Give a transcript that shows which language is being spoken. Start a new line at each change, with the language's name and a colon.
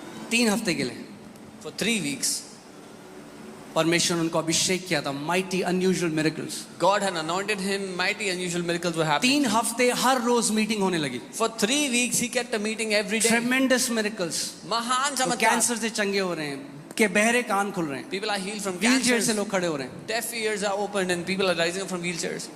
Hindi: 3 हफ्ते के लिए.
English: for 3 weeks.
Hindi: परमेश्वर ने उनको अभिषेक किया था.
English: Mighty unusual miracles. God had anointed him. Mighty, unusual miracles were happening.
Hindi: 3 हफ्ते हर रोज मीटिंग होने लगी.
English: For 3 weeks, he kept a meeting every day. Tremendous miracles.
Hindi: महान चमत्कार. कैंसर से चंगे हो रहे हैं, के बहरे कान खुल रहे हैं,
English: People are healed from wheel chair से cancer.
Hindi: लोग खड़े हो रहे हैं.
English: Deaf ears are opened and people are rising up from wheelchairs.